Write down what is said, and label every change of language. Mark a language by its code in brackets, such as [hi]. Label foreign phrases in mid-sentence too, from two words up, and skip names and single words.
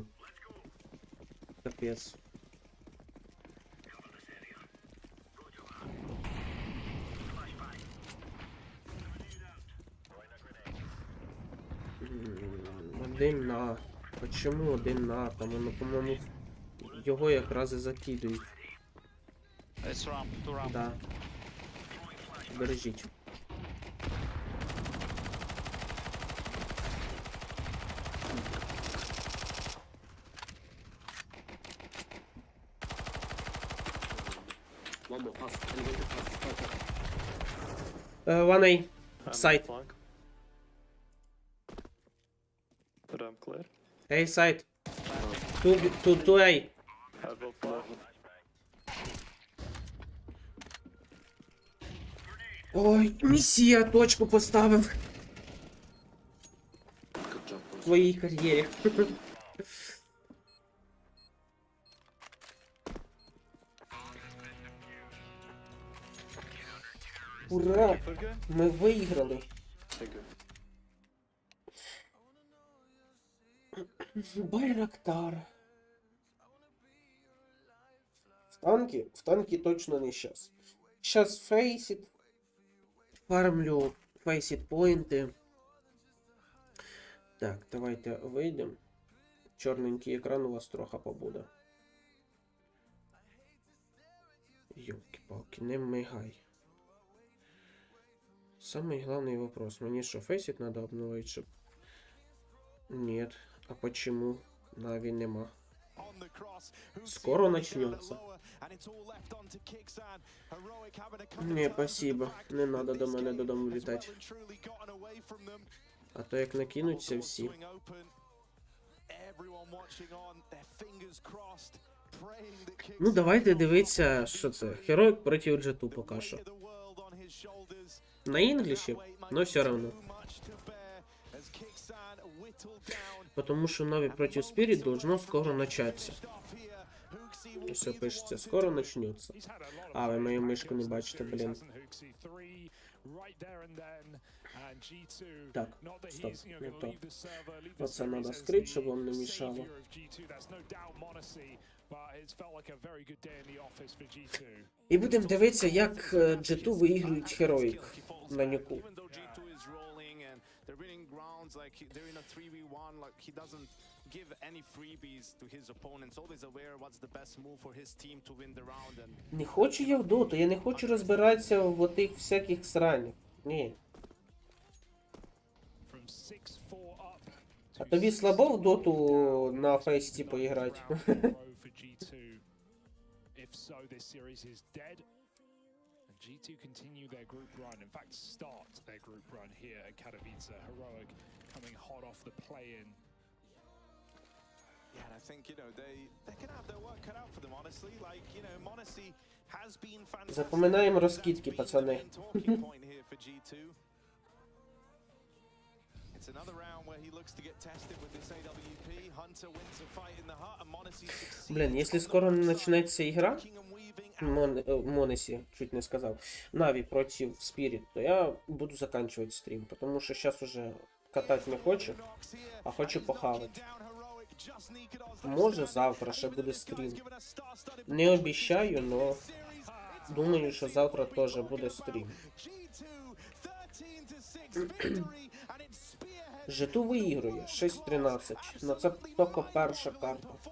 [uk] Капець. Один на. [ru] Почему один на? [uk] Там воно, по-моєму, його якраз і закидують. [en] It's ramp, two ramp. [uk] Да. Бережіть. [en] One more pass. Anyone can pass. One A. I'm Side. flank. Ramp clear. A side. Two A. I will flash. [uk] Ой, місія точку поставив. [en] Good job, boys. [uk] своїй кар'єрі. Ура! [en] Okay? [uk] Ми виграли. [en] Thank you. [uk] Байрактар. В танки точно не щас. Щас фейсит. Фармлю фейсит поінти. Так, давайте вийдемо. Чорненький екран у вас трохи побуде. [ru] Ёлки-палки, не мигай. Самый главный вопрос. Мне что, фейсит надо обновить, чтобы... Нет. А почему? Нави нема. Скоро начнется. Не, спасибо. [uk] Не надо до мене додому літати. А то як накинуться всі. Ну, давайте дивитися, що це. Героїк проти Джету поки що. На інгліші, [ru] но все равно. Потому что Нави против Спирит должно скоро начаться. Все пишется, скоро начнется. [uk] А, ви мою мишку не бачите, блін. [ru] Так, стоп, не то. [uk] Оце треба скрити, щоб вам не мішало. І будемо дивитися, як G2 виігрують Heroic на нюку. [en] They're winning rounds like they're in a 3v1, like he doesn't give any freebies to his opponents, always aware what's the best move for his team to win the round. And [uk] Не хочу я в доту, я не хочу розбиратися в отих всяких сранях. Ні. А тобі слабо в доту на фейсті поіграти? [en] G2 continue their group run, in fact start their group run here at Katowice. Heroic coming hot off the play-in. yeah, and I think, you know, they can have their work cut out for them, honestly. Like, you know, Monacy has been fantastic. [uk] Запоминаємо розкидки, пацани. [en] Talking point here for G2. It's another round where he looks to get tested with this AWP. Hunter wins a fight in the heart, and Monacy succeeds. [uk] Блін, якщо скоро не почнеться ігра, Монесі, чуть не сказав, [ru] Нави против Спирит, то я буду заканчивать стрим, потому что сейчас уже катать не хочу, а хочу похавать. [uk] Може завтра ще буде стрім. Не обіцяю, но думаю, що завтра теж буде стрім. G2 виігрує 6-13, но це тільки перша карта.